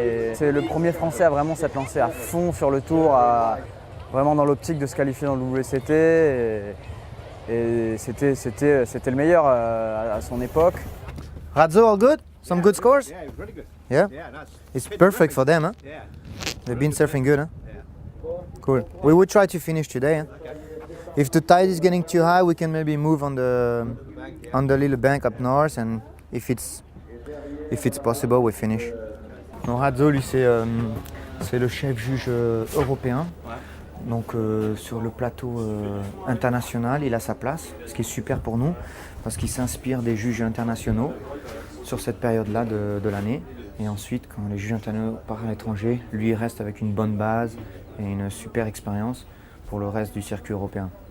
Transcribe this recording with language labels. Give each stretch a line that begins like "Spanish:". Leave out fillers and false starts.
French: Et c'est le premier Français à vraiment s'être lancé à fond sur le tour, vraiment dans l'optique de se qualifier dans le WCT. Et c'était le meilleur à son époque.
English: Razzo, all good? Some good scores? Yeah, it's really good. Yeah? Yeah, nice. It's perfect for them, huh? Yeah. They've been surfing good, huh? Yeah. Cool. We will try to finish today. Huh? If the tide is getting too high, we can maybe move on the little bank up north, and if it's possible, we finish.
French: Donc Razzo, lui, c'est le chef juge européen. Donc sur le plateau international, il a sa place, ce qui est super pour nous, parce qu'il s'inspire des juges internationaux sur cette période-là de l'année. Et ensuite, quand les juges internationaux partent à l'étranger, lui il reste avec une bonne base et une super expérience pour le reste du circuit européen.